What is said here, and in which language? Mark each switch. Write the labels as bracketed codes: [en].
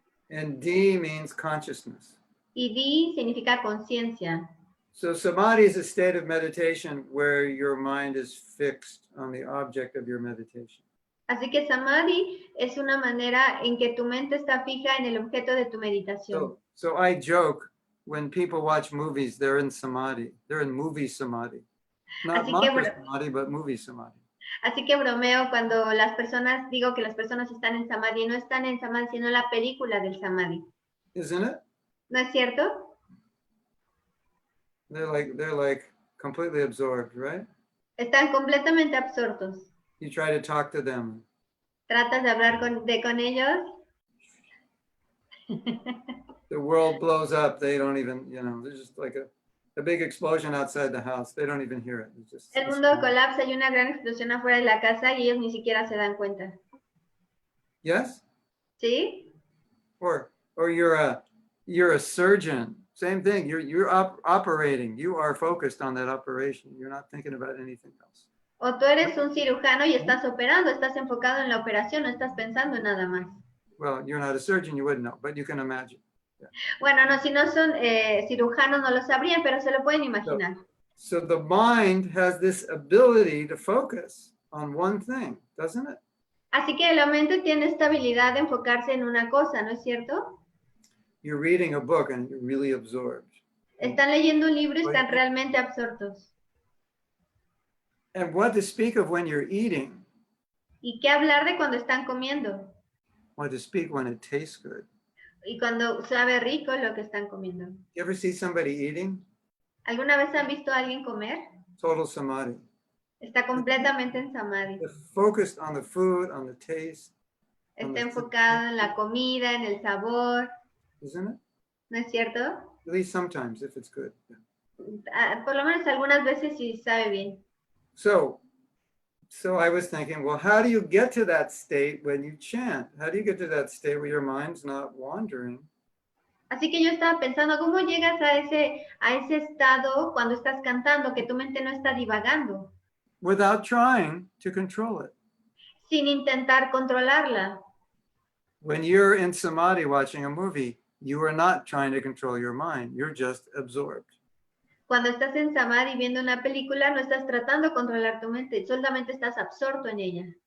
[en] and di means consciousness. [es] Y di significa conciencia. [en] So samadhi is a state of meditation where your mind is fixed on the object of your meditation. [es] Así que samadhi es una manera en que tu mente está fija en el objeto de tu meditación. [en] So I joke when people watch movies, they're in samadhi. They're in movie samadhi. Not [es] Así que, [en] mantra samadhi, but movie samadhi. [es] Así que bromeo cuando las personas, digo que las personas están en samadhi, no están en samadhi, sino la película del samadhi. [en] Isn't it? [es] ¿No es cierto? [en] They're like completely absorbed, right? [es] Están completamente absortos. [en] You try to talk to them. [es] Tratas de hablar con ellos. [en] The world blows up. They don't even, there's just like a big explosion outside the house. They don't even hear it. It's just, [es] El mundo colapsa y una gran explosión afuera de la casa y ellos ni siquiera se dan cuenta. [en] Yes? [es] ¿Sí? [en] Or you're a surgeon. Same thing. You're operating. You are focused on that operation. You're not thinking about anything else. [es] O tú eres un cirujano y estás operando, estás enfocado en la operación, no estás pensando en nada más. [en] Well, you're not a surgeon, you wouldn't know, but you can imagine. Yeah. [es] Bueno, no, si no son cirujanos no lo sabrían, pero se lo pueden imaginar. [en] So the mind has this ability to focus on one thing, doesn't it? [es] Así que la mente tiene esta habilidad de enfocarse en una cosa, ¿no es cierto? [en] You're reading a book and you're really absorbed. [es] Están leyendo un libro y están realmente absortos. [en] And what to speak of when you're eating? [es] ¿Y qué hablar de cuando están comiendo? [en] What to speak when it tastes good? [es] Y cuando sabe rico lo que están comiendo. [en] You ever see somebody eating? [es] ¿Alguna vez han visto a alguien comer? [en] Total samadhi. [es] Está completamente en samadhi. [en] They're focused on the food, on the taste. [es] Está enfocado en la comida, en el sabor. [en] Isn't it? [es] ¿No es cierto? [en] At least sometimes, if it's good. [es] Por lo menos algunas veces sí sabe bien. [en] So I was thinking, well, how do you get to that state when you chant? How do you get to that state where your mind's not wandering? [es] Así que yo estaba pensando, ¿cómo llegas a ese estado cuando estás cantando, que tu mente no está divagando? [en] Without trying to control it. [es] Sin intentar controlarla. [en] When you're in samadhi watching a movie, you are not trying to control your mind. You're just absorbed. [es] Cuando estás en samadhi viendo una película, no estás tratando de controlar tu mente, solamente estás absorto en ella.